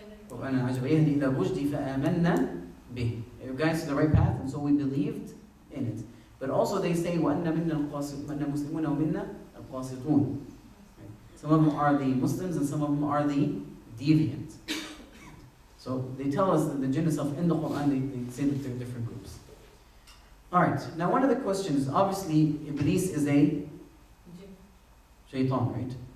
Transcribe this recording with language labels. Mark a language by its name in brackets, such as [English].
[Arabic] قرآن عجبا يهدي إلى الرشد فآمنا به. [English] It guides to the right path, and so we believed in it. But also they say [Arabic] وأن منا القاسطون مسلمون ومنا القاسطون. [English] Some of them are the Muslims and some of them are the deviant. So they tell us that the jinn itself in the Quran, they say that they're different groups. Alright, now one of the questions, obviously Iblis is a shaitan, right?